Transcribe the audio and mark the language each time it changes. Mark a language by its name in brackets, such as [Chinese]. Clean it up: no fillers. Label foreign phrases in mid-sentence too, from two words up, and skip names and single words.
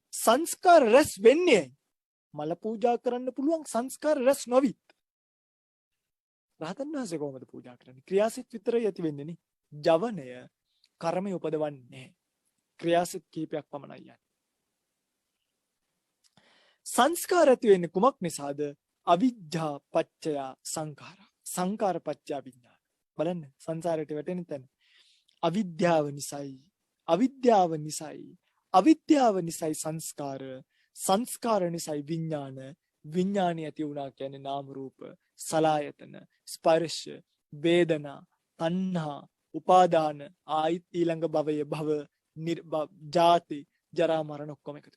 [Sinhala] සංස්කාර රැස් වෙන්නේ මල පූජා කරන්න පුළුවන් සංස්කාර රැස් නොවිත්. රහතන් වහන්සේ කොහොමද පූජා කරන්නේ? ක්‍රියාසිත විතරයි ඇති වෙන්නේ නේ. ජවනය කර්මය උපදවන්නේ නැහැ. ක්‍රියාසිත කීපයක් පමණයි යන්නේ. සංස්කාර ඇති වෙන්නේ කුමක් නිසාද? [Pali] අවිජ්ජා පච්චය සංඛාර. සංඛාර පච්චය විඥාන. [Sinhala] බලන්න සංසාරයට වැටෙන තැන. අවිද්‍යාව නිසයි. අවිද්‍යාව නිසයි. අවිද්‍යාව නිසයි සංස්කාර. සංස්කාර නිසයි විඥාන. විඥාණය ඇති වුණා කියන්නේ නාම රූප, සලආයතන, ස්පර්ශ, වේදනා, තණ්හා, උපාදාන, ආයිත් ඊළඟ භවය භව, ජාති, ජරා මරණ ඔක්කොම එකතු.